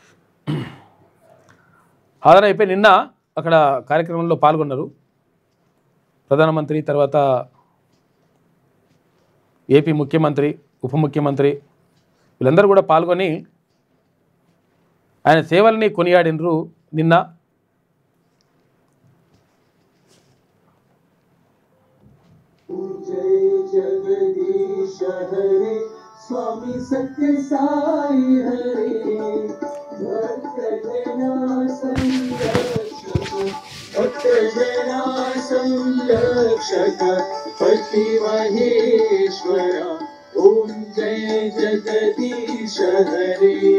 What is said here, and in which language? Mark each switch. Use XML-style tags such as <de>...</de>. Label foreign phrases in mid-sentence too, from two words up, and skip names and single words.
<te>నిన్న అక్కడ కార్యక్రమంలో పాల్గొన్నారు. ప్రధానమంత్రి, తర్వాత ఏపీ ముఖ్యమంత్రి, ఉప ముఖ్యమంత్రి వీళ్ళందరూ కూడా పాల్గొని ఆయన సేవల్ని కొనియాడినరు. నిన్న</te> <hi>स्वामी सत्य साई हरे भक्त जना संरक्षक पति महेश्वर ओम जय जगदीश हरे</hi>